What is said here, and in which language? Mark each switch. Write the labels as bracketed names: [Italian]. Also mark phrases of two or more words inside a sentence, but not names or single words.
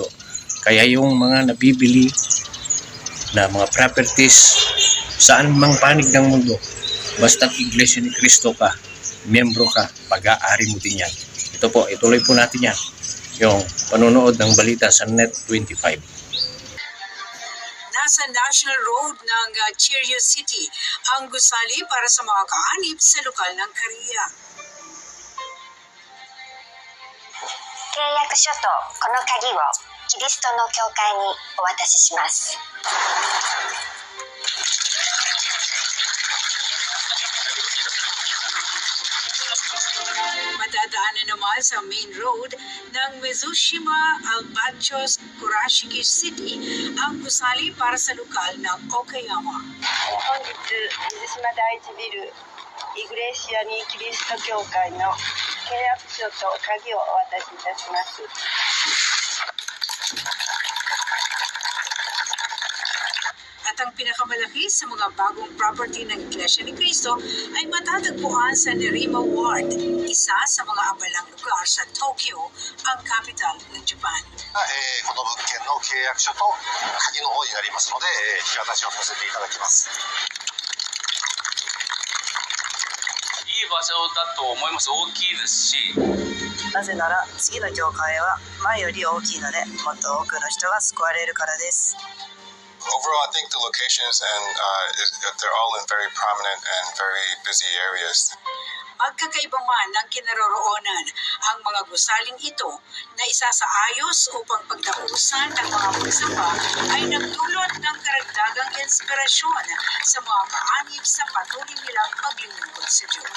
[Filipino] Kaya yung mga nabibili na mga properties saan mang panig ng mundo, basta't Iglesia ni Cristo ka, miyembro ka, pag-aari mo din yan. Ito po, ituloy po natin yan. Yung panonood ng balita sa Net25. Nasa National Road ng Cherry City ang gusali para sa mga kaanib sa lokal ng Korea. [Japanese] 契約書とこの鍵をキリストの教会にお渡しします。 [Filipino] Matadaanan naman sa [English] main road [Filipino] ng Mizushima, Albatros, Kurashiki City ang gusali para sa lokal ng Okayama. [Japanese] 本日水島第一ビルイグレシアにキリスト教会の契約書と鍵をお渡しいたします。 [Filipino] At ang pinakamalaki sa mga bagong property ng Iglesia ni Cristo ay matatagpuan sa Nerima Ward, isa sa mga abalang lugar sa Tokyo, ang capital ng Japan. [Japanese] この物件の契約書と鍵の方になりますので、引き渡しをさせていただきます。いい場所だと思います。大きいですし。なぜなら次の教会は前より大きいので、もっと多くの人が救われるからです。 [English] Overall, I think the locations they're all in very prominent and very busy areas. [Filipino] Magkakaiba man ng kinaroroonan ang mga gusaling ito na isa sa ayos upang pagdausan ng mga pagsamba ay nagdulot ng karagdagang inspirasyon sa mga kaanib sa patuloy nilang paglilingkod sa Diyos.